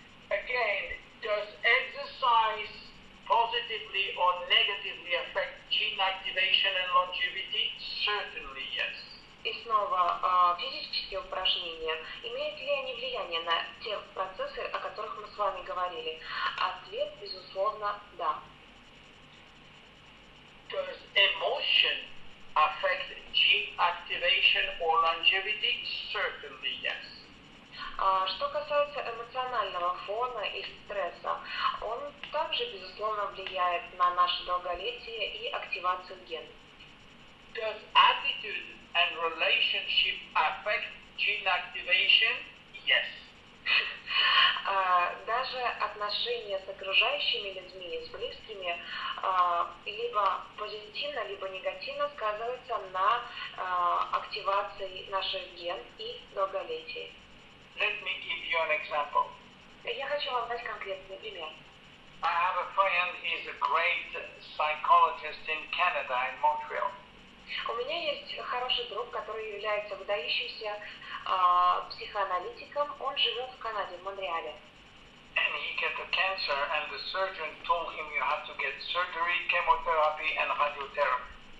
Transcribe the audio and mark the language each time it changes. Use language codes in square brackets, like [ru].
[en] Again, does exercise positively or negatively affect gene activation and longevity? Certainly yes. [ru] И снова, физические упражнения, имеют ли они влияние на те процессы, о которых мы с вами говорили? Ответ, безусловно, да. [en] Does emotion affect gene activation or longevity? Certainly yes. [ru] Что касается эмоционального фона и стресса, он также, безусловно, влияет на наше долголетие и активацию генов. [en] Does attitude and relationship affect gene activation? Yes. [ru] Даже отношения с окружающими людьми, с близкими, либо позитивно, либо негативно сказываются на активации наших ген и долголетия. [en] Let me give you an example. [ru] Я хочу вам дать конкретный пример. [en] I have a friend, he's a great psychologist in Canada, in Montreal. [ru] У меня есть хороший друг, который является выдающимся психоаналитиком. Он живет в Канаде, в Монреале. [en] And he got a cancer, and the surgeon told him you have to get surgery, chemotherapy, and radiotherapy.